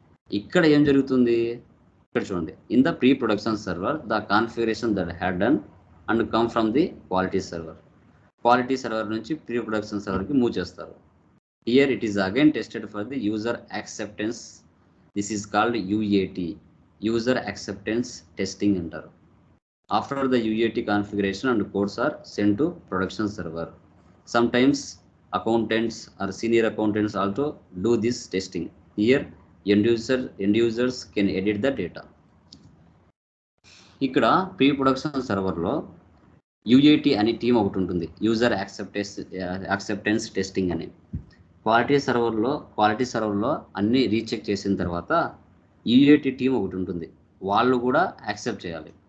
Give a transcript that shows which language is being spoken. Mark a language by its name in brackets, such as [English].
[Telugu] ఇక్కడ ఏం జరుగుతుంది, ఇక్కడ చూడండి, [English] In the pre production server the configuration that had done and come from the quality server. [Telugu] Quality server నుంచి ప్రీ ప్రొడక్షన్ సర్వర్కి మూవ్ చేస్తారు. [English] Here it is again tested for the user acceptance. This is called UAT, user acceptance testing అంటారు. After the UAT configuration and codes are sent to production server. Sometimes accountants or senior accountants also do this testing. Here end users can edit the data. [Telugu] ఇక్కడ pre production సర్వర్లో UAT అనే team ఒకటి ఉంటుంది, user acceptance testing అని. Quality సర్వర్లో అన్ని recheck చేసిన తర్వాత UAT team ఒకటి ఉంటుంది, వాళ్ళు కూడా యాక్సెప్ట్ చేయాలి.